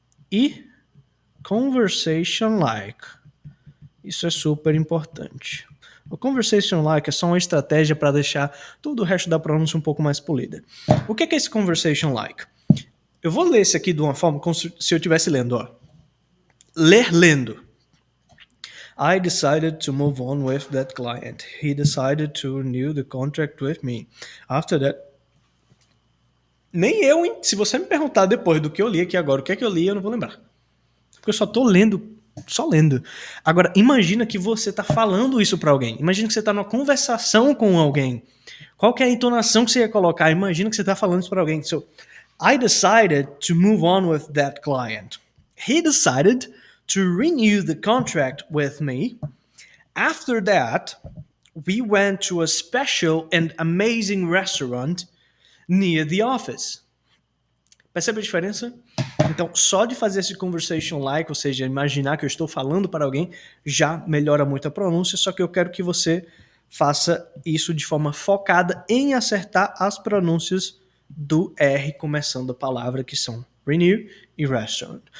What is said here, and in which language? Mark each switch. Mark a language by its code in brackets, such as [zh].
[pt] E conversation like. Isso é super importante. O conversation like é só uma estratégia para deixar todo o resto da pronúncia um pouco mais polida. O que é esse conversation like? Eu vou ler esse aqui de uma forma como se eu estivesse lendo, ó. Ler lendo. [en] I decided to move on with that client. He decided to renew the contract with me. After that... [pt] Nem eu, hein? Se você me perguntar depois do que eu li aqui agora, o que é que eu li, eu não vou lembrar. Porque eu só tô lendo, só lendo. Agora, imagina que você tá falando isso pra alguém. Imagina que você tá numa conversação com alguém. Qual que é a entonação que você ia colocar? Imagina que você tá falando isso pra alguém. [en] So, I decided to move on with that client. He decided to renew the contract with me. After that, we went to a special and amazing restaurant near the office. [pt] Percebe a diferença? Então, só de fazer esse conversation like, ou seja, imaginar que eu estou falando para alguém, já melhora muito a pronúncia, só que eu quero que você faça isso de forma focada em acertar as pronúncias do R começando a palavra, que são renew e restaurant.